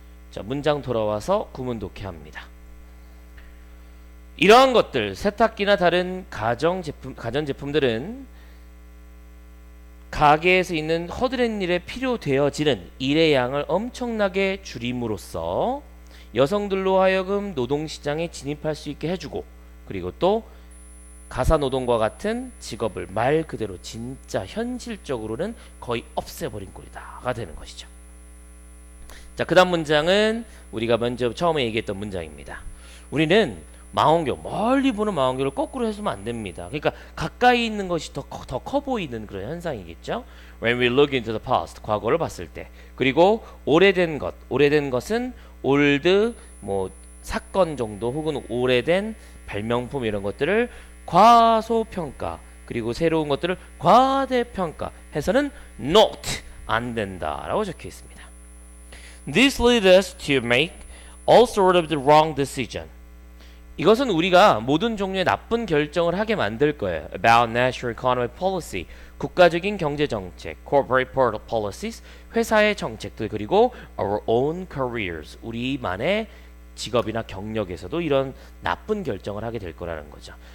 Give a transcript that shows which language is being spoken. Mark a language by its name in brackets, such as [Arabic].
[Korean] 자, 문장 돌아와서 구문 독해합니다. 이러한 것들, 세탁기나 다른 가전제품들은 가게에서 있는 허드렛 일에 필요되어지는 일의 양을 엄청나게 줄임으로써 여성들로 하여금 노동시장에 진입할 수 있게 해주고, 그리고 또 가사노동과 같은 직업을 말 그대로 진짜 현실적으로는 거의 없애버린 꼴이다가 되는 것이죠. 자, 그 다음 문장은 우리가 먼저 처음에 얘기했던 문장입니다. 우리는 망원경, 멀리 보는 망원경을 거꾸로 해서면 안 됩니다. 그러니까 가까이 있는 것이 더 커 보이는 그런 현상이겠죠. [English] When we look into the past, [Korean] 과거를 봤을 때. 그리고 오래된 것, 오래된 것은 old 뭐 사건 정도 혹은 오래된 발명품 이런 것들을 과소평가, 그리고 새로운 것들을 과대평가 해서는 not 안 된다라고 적혀 있습니다. [English] This leads us to make all sort of the wrong decision. [Korean] 이것은 우리가 모든 종류의 나쁜 결정을 하게 만들 거예요. [English] About national economic policy, [Korean] 국가적인 경제 정책, [English] corporate policies, [Korean] 회사의 정책들, 그리고 [English] our own careers, [Korean] 우리만의 직업이나 경력에서도 이런 나쁜 결정을 하게 될 거라는 거죠.